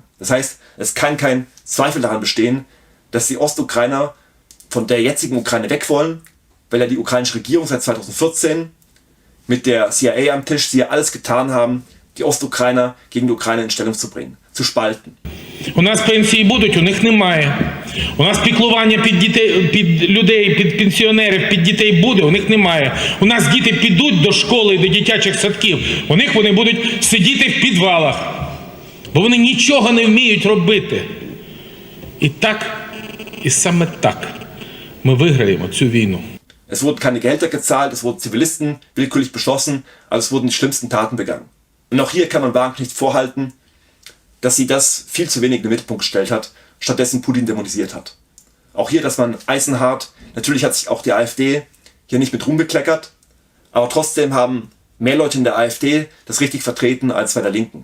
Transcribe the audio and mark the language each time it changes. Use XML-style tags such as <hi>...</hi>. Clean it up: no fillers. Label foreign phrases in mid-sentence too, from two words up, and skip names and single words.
<de>Das heißt, es kann kein Zweifel daran bestehen, dass die Ostukrainer von der jetzigen Ukraine weg wollen, weil ja die ukrainische Regierung seit 2014 mit der CIA am Tisch sie ja alles getan haben, die Ostukrainer gegen die Ukraine in Stellung zu bringen, zu spalten.</de> <uk>У нас пенсії будуть, у них немає. У нас піклування під дітей, під людей, під пенсіонерів, під дітей буде, у них немає. У нас діти підуть до школи, до дитячих садків, у них вони будуть сидіти в підвалах, бо вони нічого не вміють робити. І саме так ми виграємо цю війну.</uk> <de>Es wurden keine Gehälter gezahlt, es wurden Zivilisten willkürlich beschossen, also es wurden die schlimmsten Taten begangen. Und auch hier kann man Wagenknecht vorhalten, dass sie das viel zu wenig in den Mittelpunkt gestellt hat, stattdessen Putin dämonisiert hat. Auch hier, dass man eisenhart, natürlich hat sich auch die AfD hier nicht mit Ruhm bekleckert, aber trotzdem haben mehr Leute in der AfD das richtig vertreten als bei der Linken.</de>